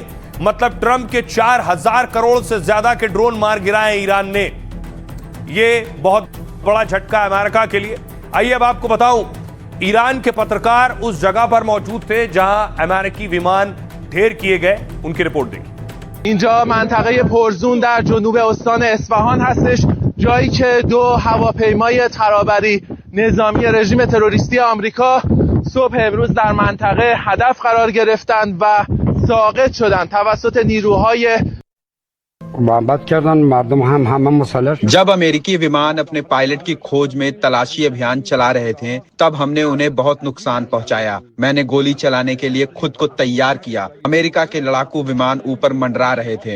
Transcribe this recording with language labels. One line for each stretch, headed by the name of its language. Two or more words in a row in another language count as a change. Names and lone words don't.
Hindi: मतलब ट्रंप के 4000 करोड़ से ज्यादा के ड्रोन मार गिराए ईरान ने। यह बहुत बड़ा झटका अमेरिका के लिए। आइए अब आपको बताऊं, ईरान के पत्रकार उस जगह पर मौजूद थे जहां अमेरिकी विमान ढेर किए गए। उनकी रिपोर्ट देखिए।
Persian: اینجا منطقه پرزون در جنوب استان اصفهان هستش، جایی که 2 هواپیمای ترابری نظامی رژیم تروریستی آمریکا صبح امروز در منطقه هدف قرار گرفتند و ساقط شدند توسط نیروهای
Hindi: जब अमेरिकी विमान अपने पायलट की खोज में तलाशी अभियान चला रहे थे, तब हमने उन्हें बहुत नुकसान पहुंचाया। मैंने गोली चलाने के लिए खुद को तैयार किया। अमेरिका के लड़ाकू विमान ऊपर मंडरा रहे थे।